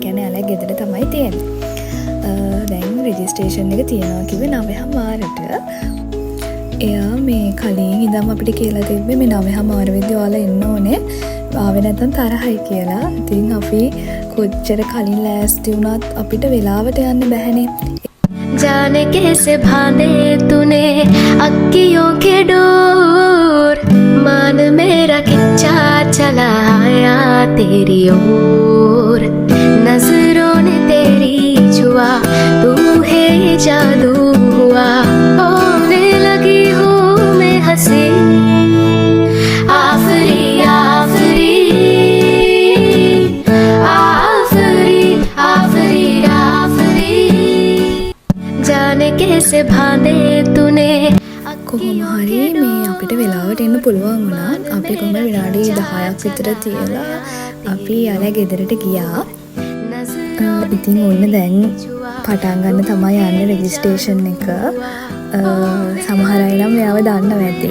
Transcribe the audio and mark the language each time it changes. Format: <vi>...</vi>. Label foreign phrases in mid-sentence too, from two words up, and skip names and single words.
<si>කියන්නේ අලයි ගෙදර තමයි තියෙන්නේ. දැන් රෙජිස්ට්‍රේෂන් එක තියනවා කිව්වේ 9:00ට. එයා මේ කලින් ඉඳන් අපිට කියලා තිබ්බේ මේ 9:00 වෙද්දී ඔයාලා එන්න ඕනේ. ආවේ නැත්නම් තරහයි කියලා. ඉතින් අපි කොච්චර කලින් ලෑස්ති වුණත් අපිට වෙලාවට යන්න බැහැනේ.</si> <hi>जाने कैसे भाने तूने अक्कियों के डोर मान मेरा खिंचा चला आया तेरी ओर नजरों ने तेरी छुआ तू है जादू हुआ होने लगी हूँ मैं हंसी आफरी आफरी आफरी आफरी आफरी जाने कैसे भाने तूने</hi> <si>කොහොම හරි මේ අපිට වෙලාවට එන්න පුළුවන් වුණා. අපි කොහොම විනාඩි 10ක් විතර තියලා අපි යාලා ගෙදරට ගියා. ඉතින් ඔන්න දැන් පටන් ගන්න තමයි යන්නේ රෙජිස්ට්‍රේෂන් එක. සමහර අය නම් මෙයාව දන්නවා ඇති.</si>